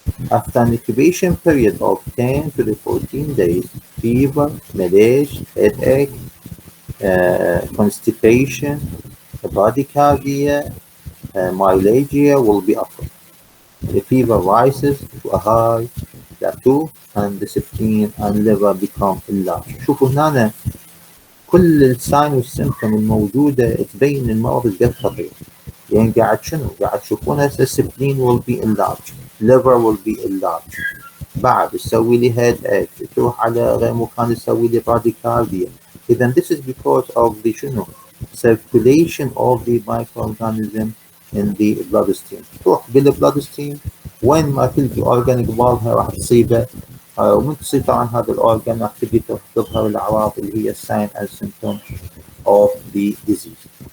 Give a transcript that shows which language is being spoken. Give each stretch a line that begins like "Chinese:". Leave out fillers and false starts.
English: After an incubation period of 10 to 14 days, fever, malaise, headache, constipation, bradycardia, myalgia will be occurred. The fever rises to a high plateau and the spleen and liver become enlarged.
Arabic: شوفوا هنا كل الساين والسيمتوم الموجودة تبين المرض قد خطير. يعني قاعد شنو؟ قاعد تشوفون هسه
English: spleen will be enlarged, liver will be enlarged.
Arabic: بعد تسوي لي headache، تروح على غير مكان تسوي لي bradycardia.
English: إذا this is because of the شنو؟ circulation of the microorganism in the bloodstream.
Arabic: تروح بالبلودستريم وين ما تلقي اورجان قبالها راح تصيبه، ومن تصيب طبعا هذا الاورجان راح تبدي تظهر الاعراض اللي هي الساين
English: and symptom of the disease.